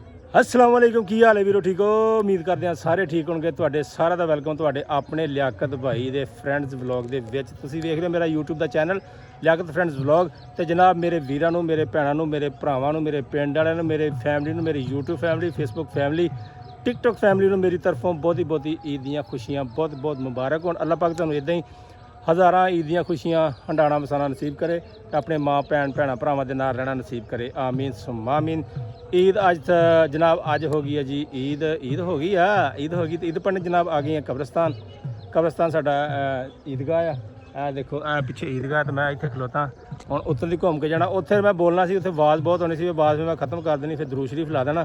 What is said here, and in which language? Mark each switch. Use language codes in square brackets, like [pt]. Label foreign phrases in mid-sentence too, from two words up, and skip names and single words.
[ar] السلام عليكم [pa] ਕੀ ਹਾਲ ਹੈ ਵੀਰੋ ਠੀਕ ਹੋ। [ur] امید کرتے ہیں سارے ٹھیک ہوں گے. [pa] ਤੁਹਾਡੇ ਸਾਰਿਆਂ ਦਾ ਵੈਲਕਮ ਤੁਹਾਡੇ ਆਪਣੇ ਲਿਆਕਤ ਭਾਈ ਦੇ ਫ਼ਰੈਂਡਜ਼ ਵਲੌਗ ਦੇ ਵਿੱਚ। ਤੁਸੀਂ ਵੇਖ ਰਹੇ ਹੋ ਮੇਰਾ ਯੂਟਿਊਬ ਦਾ ਚੈਨਲ ਲਿਆਕਤ ਫ਼ਰੈਂਡਜ਼ ਵਲੌਗ। ਤੋ ਜਨਾਬ ਮੇਰੇ ਵੀਰਾਂ ਨੂੰ, ਮੇਰੇ ਭੈਣਾਂ ਨੂੰ, ਮੇਰੇ ਭਰਾਵਾਂ ਨੂੰ, ਮੇਰੇ ਪਿੰਡ ਵਾਲਿਆਂ ਨੂੰ, ਮੇਰੇ ਫ਼ੈਮਿਲੀ ਨੂੰ, ਮੇਰੀ ਯੂਟਿਊਬ ਫ਼ੈਮਿਲੀ, ਫ਼ੇਸਬੁੱਕ ਫ਼ੈਮਿਲੀ, ਟਿਕਟੌਕ ਫ਼ੈਮਿਲੀ ਨੂੰ ਮੇਰੀ ਤਰਫ਼ੋਂ ਬਹੁਤ ਹੀ ਈਦ ਦੀਆਂ ਖ਼ੁਸ਼ੀਆਂ ਬਹੁਤ ਮੁਬਾਰਕ ਹੋਣ। ਅੱਲਾਹ ਪਾਕ ਤੁਹਾਨੂੰ ਇੱਦਾਂ ਹੀ ਹਜ਼ਾਰਾਂ ਈਦ ਦੀਆਂ ਖ਼ੁਸ਼ੀਆਂ ਹੰਢਾਉਣਾ ਵਸਾਣਾ ਨਸੀਬ ਕਰੇ, ਆਪਣੇ ਮਾਂ ਭੈਣ ਭੈਣਾਂ ਭਰਾਵਾਂ ਦੇ ਨਾਲ ਰਹਿਣਾ ਨਸੀਬ ਕਰੇ। [ar] آمين ثم آمين. [pa] ਈਦ ਅੱਜ ਜਨਾਬ ਅੱਜ ਹੋ ਗਈ ਹੈ ਜੀ। ਈਦ ਹੋ ਗਈ ਈਦ ਹੋ ਗਈ। ਤੋ ਈਦ ਪੜ੍ਹਨੇ ਜਨਾਬ ਆ ਗਈ ਹੈ ਕਬਰਸਤਾਨ ਸਾਡਾ ਈਦਗਾਹ ਆ ਦੇਖੋ ਪਿੱਛੇ ਈਦਗਾਹ। ਤੋ ਮੈਂ ਇੱਥੇ ਖਲੋਤਾ ਹੁਣ ਉੱਤਰ ਦੀ ਘੁੰਮ ਕੇ ਜਾਣਾ। ਉੱਥੇ ਮੈਂ ਬੋਲਣਾ ਸੀ, ਉੱਥੇ ਆਵਾਜ਼ ਬਹੁਤ ਹੋਣੀ ਸੀ, ਆਵਾਜ਼ ਮੈਂ ਮੈਂ ਖ਼ਤਮ ਕਰ ਦੇਣੀ, ਫਿਰ ਦਰੂਦ ਸ਼ਰੀਫ਼ ਲਾ ਦੇਣਾ।